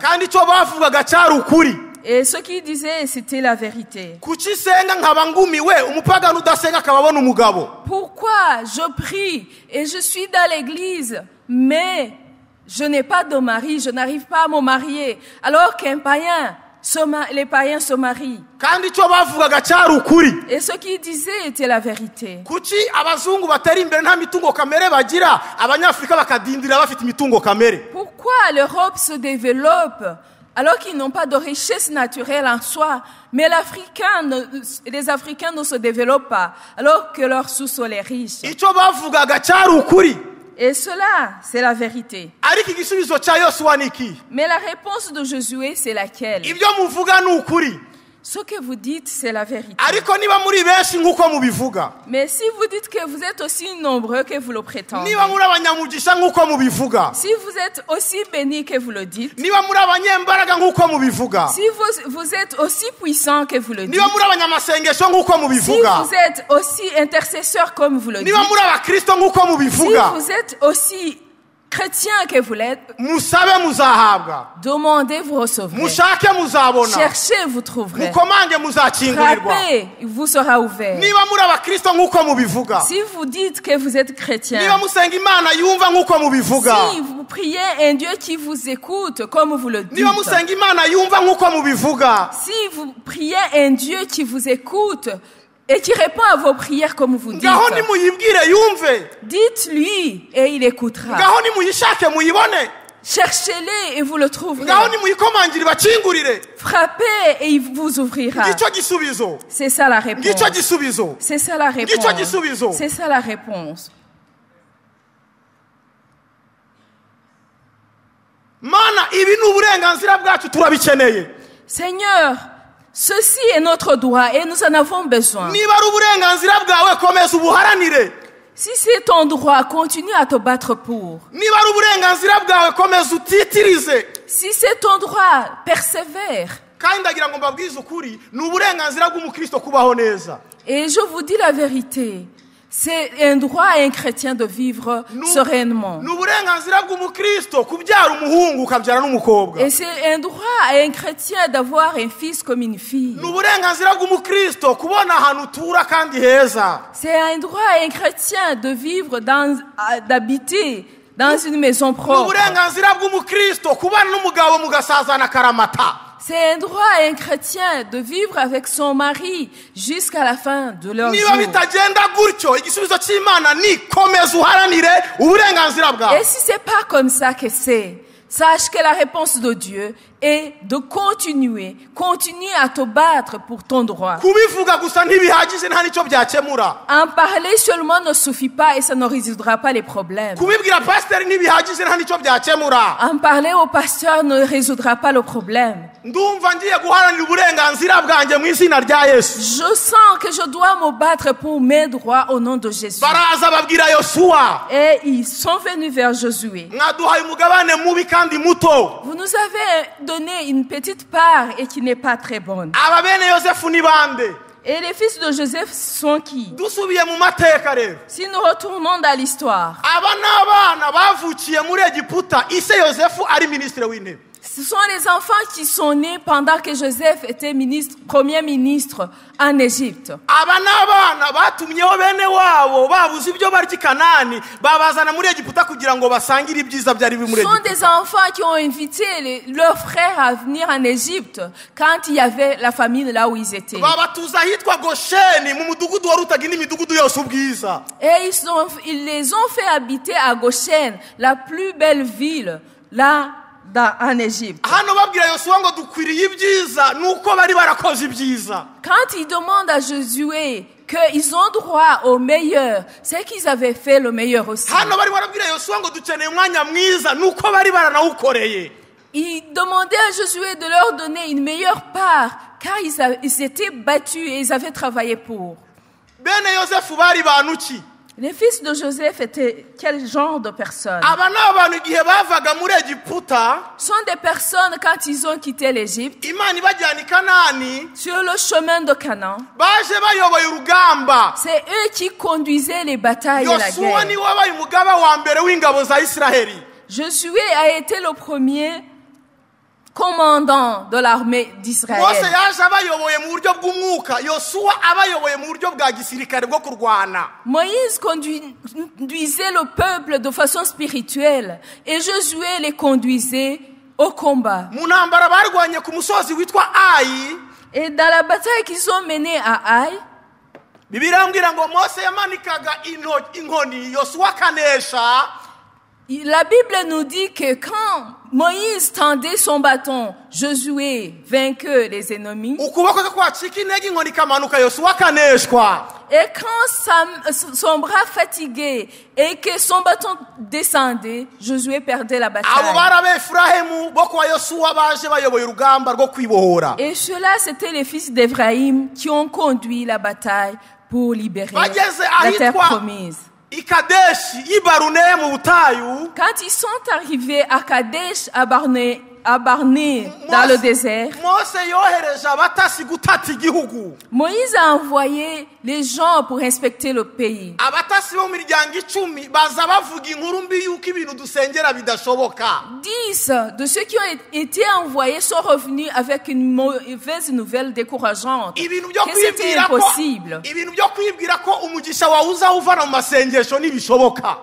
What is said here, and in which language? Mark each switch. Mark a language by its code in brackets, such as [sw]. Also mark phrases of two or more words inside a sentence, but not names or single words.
[rw] kandi icyo bavugaga cyari ukuri. [fr] Et ce qu'il disait, c'était la vérité. [rw] kuki senga nkaba ngumiwe umupagani udasenga akaba abona umugabo. [fr] Pourquoi je prie et je suis dans l'église, mais je n'ai pas de mari, je n'arrive pas à me marier, alors qu'un païen, les païens se marient. [rw] kandi icyo bavugaga cyari ukuri. [fr] Et ce qu'il disait était la vérité. [rw] kuki abazungu batari imbere nta mitungo kamere bagira abanyafurika bakadindira bafite imitungo kamere. [fr] Pourquoi l'Europe se développe alors qu'ils n'ont pas de richesse naturelle en soi, mais les Africains ne se développent pas alors que leur sous-sol est riche? [rw] icyo bavugaga cyari ukuri. [fr] Et cela, c'est la vérité. [rw] ariko igisubizo cya yosuwa ni iki? [fr] Mais la réponse de Josué, c'est laquelle? [rw] ibyo muvuga ni ukuri. [fr] Ce que vous dites, c'est la vérité. [rw] ariko niba muri benshi nk'uko mubivuga. [fr] Mais si vous dites que vous êtes aussi nombreux que vous le prétendez, [rw] niba muri abanyamugisha nk'uko mubivuga. [fr] si vous êtes aussi bénis que vous le dites, [rw] niba muri abanyembaraga nk'uko mubivuga. [fr] si vous êtes aussi puissants que vous le dites, [rw] niba muri abanyamasengesho nk'uko [fr] si [rw] mubivuga. [fr] vous êtes aussi intercesseurs comme vous le dites, [rw] niba muri abakristo nk'uko [fr] si [rw] mubivuga. [fr] vous êtes aussi chrétiens que vous l'êtes, [rw] musabe muzahabwa. [fr] demandez, vous recevrez. [rw] mushake muzabona. [fr] Cherchez, vous trouverez. [rw] mukomange muzakingurirwa. [fr] Frappez, il vous sera ouvert. [rw] niba muri abakristo nk'uko mubivuga. [fr] Si vous dites que vous êtes chrétien, [rw] niba musenga imana yumva nk'uko mubivuga. [fr] si vous priez un Dieu qui vous écoute comme vous le dites, [rw] niba musenga imana yumva nk'uko mubivuga. [fr] si vous priez un Dieu qui vous écoute et qui répond à vos prières comme vous dites, [rw] ngaho nimuyibwire yumve. [fr] dites-lui et il écoutera. [rw] ngaho nimuyishake muyibone. [fr] Cherchez-le et vous le trouverez. [rw] ngaho nimuyikomangire bakingurire. [fr] Frappez et il vous ouvrira. [rw] ngicyo gisubizo. [fr] C'est ça la réponse. [rw] ngicyo gisubizo. [fr] C'est ça la [rw] ngicyo [fr] réponse. [rw] gisubizo. [fr] C'est ça la réponse. [rw] mana ibi ni uburenganzira bwacu turabikeneye. [fr] Seigneur, ceci est notre droit et nous en avons besoin. [rw] niba ari uburenganzira bwawe komeza ubuharanire. [fr] Si c'est ton droit, continue à te battre pour. [rw] niba ari uburenganzira bwawe komeza utitirize. [fr] Si c'est ton droit, persévère. [rw] kandi ndagira ngo mbabwize ukuri ni uburenganzira bw'umukristo kubaho neza. [fr] Et je vous dis la vérité, c'est un droit à un chrétien de vivre sereinement. [rw] ni uburenganzira bw'umukristo kubyara umuhungu ukabyara n'umukobwa. [fr] Et c'est un droit à un chrétien d'avoir un fils comme une fille. [rw] ni uburenganzira bw'umukristo kubona ahantu utura kandi heza. [fr] C'est un droit à un chrétien de vivre d'habiter dans une maison [rw] ni [fr] propre. [rw] uburenganzira bw'umukristo kubana n'umugabo mugasazana akaramata. [fr] C'est un droit à un chrétien de vivre avec son mari jusqu'à la fin de leur [rw] niba [fr] jour. [rw] bitagenda gutyo igisubizo cy'imana ni komeza uharanire uburenganzira bwawe. [fr] Et si c'est pas comme ça que c'est, sache que la réponse de Dieu est de continuer à te battre pour ton droit. [rw] kubivuga gusa ntibihagije nta nicyo byakemura. [fr] En parler seulement ne suffit pas et ça ne résoudra pas les problèmes. [rw] kubibwira pasiteri ntibihagije nta nicyo byakemura. [fr] En parler au pasteur ne résoudra pas le problème. [rw] ndumva ngiye guharanira uburenganzira bwanjye mu izina rya yesu. [fr] Je sens que je dois me battre pour mes droits au nom de Jésus. [rw] baraza babwira yosuwa. [fr] Et ils sont venus vers Josué. [rw] mwaduhaye umugabane mubi kandi muto. [fr] Vous nous avez donné une petite part et qui n'est pas très bonne. [rw] aba bene yosefu ni bande. [fr] Et les fils de Joseph sont qui? [rw] dusubiye mu mateka rero, [fr] Si nous retournons dans l'histoire, [rw] aba ni abana bavukiye muri Egiputa ise Yosefu ari minisitiri w'intebe. [fr] ce sont les enfants qui sont nés pendant que Joseph était premier ministre en Égypte. [rw] Aba ni abana batumyeho bene wabo babuze ibyo barya i Kanani babazana muri Egiputa kugira ngo basangire ibyiza byari biri muri [fr] Ce sont [rw] Egiputa. [fr] des enfants qui ont invité leurs frères à venir en Égypte quand il y avait la famine là où ils étaient. [rw] Babatuza ahitwa Gosheni mu mudugudu wari utagira imidugudu yose ubwiza. [fr] Et ils les ont fait habiter à Goshen, la plus belle ville là en Égypte. [rw] Hano babwira Yosuwa ngo dukwiriye ibyiza nuko bari barakoze ibyiza. [fr] Quand ils demandent à Josué qu'ils ont droit au meilleur, c'est qu'ils avaient fait le meilleur aussi. [rw] Hano bari barabwira Yosuwa ngo dukeneye umwanya mwiza nuko bari baranawukoreye. [fr] Ils demandaient à Josué de leur donner une meilleure part car ils étaient battus et ils avaient travaillé pour. [rw] Bene Yosefu bari bantu ki? [fr] Les fils de Joseph étaient quel genre de personnes? [rw] Aba ni abantu igihe bavaga muri Egiputa, [fr] Ce sont des personnes quand ils ont quitté l'Égypte [rw] Imana ibajyana i Kanani, [fr] sur le chemin de Canaan. [rw] baje bayoboye urugamba. [fr] C'est eux qui conduisaient les batailles et la [rw] Yosuwa [fr] guerre. [rw] ni wabaye umugaba wa mbere w'ingabo za Isiraheli. [fr] Josué a été le premier commandant de l'armée [rw] Mose [fr] d'Israël. [rw] yaje abayoboye mu buryo bw'umwuka, Yosuwa abayoboye mu buryo bwa gisirikare bwo kurwana. [fr] Moïse conduisait le peuple de façon spirituelle et Josué les conduisait au combat. [rw] Mu ntambara barwanye ku musozi witwa Ayi, [fr] Et dans la bataille qu'ils ont menée à Aï, [rw] Bibiliya irambwira ngo Mose yamanikaga inkoni, Yosuwa akanesha. [fr] la Bible nous dit que quand Moïse tendait son bâton, Josué vainquait les ennemis. [rw] Ukuboko kwe kwacika intege inkoni ikamanuka, Yosuwa akaneshwa. [fr] Et quand son bras fatigué et que son bâton descendait, Josué perdait la [rw] Abo [fr] bataille. [rw] bari Abefurahimu bo kwa Yosuwa baje bayoboye urugamba rwo kwibohora. [fr] Et ceux-là, c'était les fils d'Éphraïm qui ont conduit la bataille pour libérer [rw] Bageze [fr] la terre [rw] ahitwa [fr] promise. [rw] i Kadeshi i Baruneye mu butayu, [fr] Quand ils sont arrivés à Kadesh, à Barnée, dans le désert, [rw] Mose yohereje abatasi gutata igihugu. [fr] Moïse a envoyé les gens pour inspecter le pays. [rw] Abatasi bo mu miryango 10 baza bavuga inkuru mbi yuko ibintu dusengera bidashoboka. [fr] 10 de ceux qui ont été envoyés sont revenus avec une mauvaise nouvelle décourageante, [rw] Ibintu byo [fr] que c'était [rw] kwibwira ko [fr] impossible. [rw] ibintu byo kwibwira ko umugisha wawe uzawuvana mu masengesho ntibishoboka.